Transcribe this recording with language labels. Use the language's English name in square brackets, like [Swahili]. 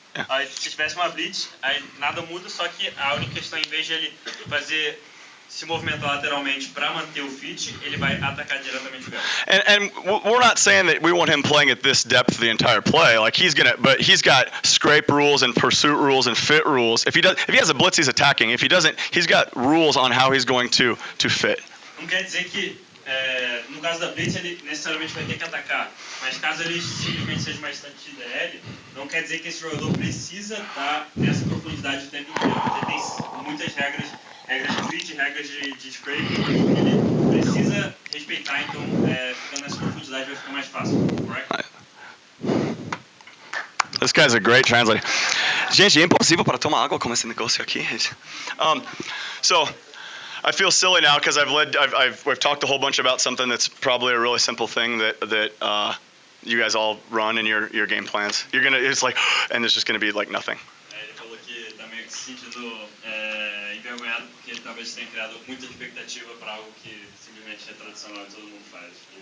[Portuguese] Aí, se tivesse uma blitz, aí nada muda, só que a única questão, em vez de ele se movimentar lateralmente para manter o fit, ele vai atacar diretamente o gap. [English] And we're not saying that we want him playing at this depth the entire play. Like but he's got scrape rules and pursuit rules and fit rules. If he has a blitz, he's attacking. If he doesn't, he's got rules on how he's going to fit. [Portuguese] Não quer dizer que no caso da blitz ele necessariamente vai ter que atacar, mas caso ele simplesmente seja uma estante de DL, não quer dizer que esse jogador precisa estar nessa profundidade o tempo inteiro, porque tem muitas regras de fit, regras de scrape, ele precisa respeitar, então ficando nessa profundidade vai ficar mais fácil, [English] correct? This guy's a great translator. [Portuguese] Gente, é impossível para tomar água com esse negócio aqui. [English] So I feel silly now because we've talked a whole bunch about something that's probably a really simple thing that you guys all run in your game plans. It's like, and there's just gonna be like nothing. [Portuguese] Ele falou que tá meio que se sentindo envergonhado porque talvez tenha criado muita expectativa para algo que simplesmente é tradicional e todo mundo faz.